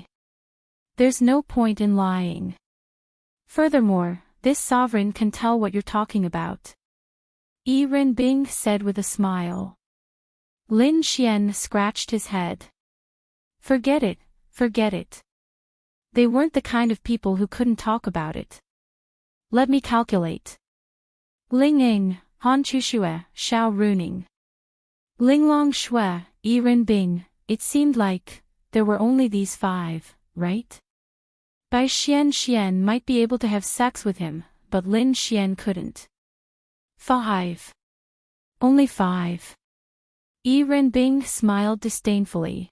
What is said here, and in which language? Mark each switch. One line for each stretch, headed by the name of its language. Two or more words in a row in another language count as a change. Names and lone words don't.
English: There's no point in lying. Furthermore, this sovereign can tell what you're talking about. Yiren Bing said with a smile. Lin Xian scratched his head. Forget it, forget it. They weren't the kind of people who couldn't talk about it. Let me calculate. Ling Ying, Han Chushue, Xiao Runing. Linglong Shui, Yiren Bing, it seemed like there were only these 5, right? Bai Xian might be able to have sex with him, but Lin Xian couldn't. 5. Only 5. Yiren Bing smiled disdainfully.